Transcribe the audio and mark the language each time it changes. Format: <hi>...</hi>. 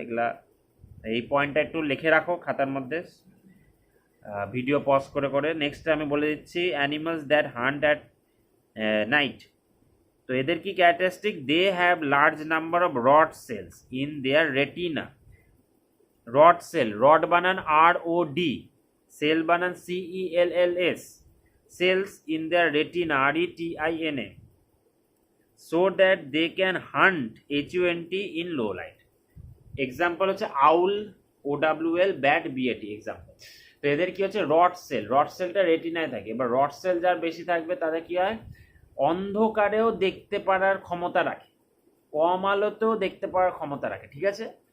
<bn>এগুলা এই পয়েন্টটা একটু লিখে রাখো খাতার মধ্যে, ভিডিও পজ করে করে। নেক্সট আমি বলে দিচ্ছি,</bn> <en>Animals that hunt at night.</en> <bn>তো এদের কি characteristic,</bn> <en>They have large number of rod cells in their retina.</en> <bn>Rod cell, rod বানান ROD, সেল বানান CELLS,</bn> <en>cells in their retina RETINA, so that they can hunt HUNT in low light।</en> <bn>Example হচ্ছে আউল OWL, bat BAT example. তো এদের কি হচ্ছে, rod cell, rod সেলটা রেটিনায় থাকে, এবার রড সেল যার বেশি থাকবে তাদের কি হয়, অন্ধকারেও দেখতে পারার ক্ষমতা রাখে, কম আলোতেও দেখতে পারার ক্ষমতা রাখে, ঠিক আছে।</bn>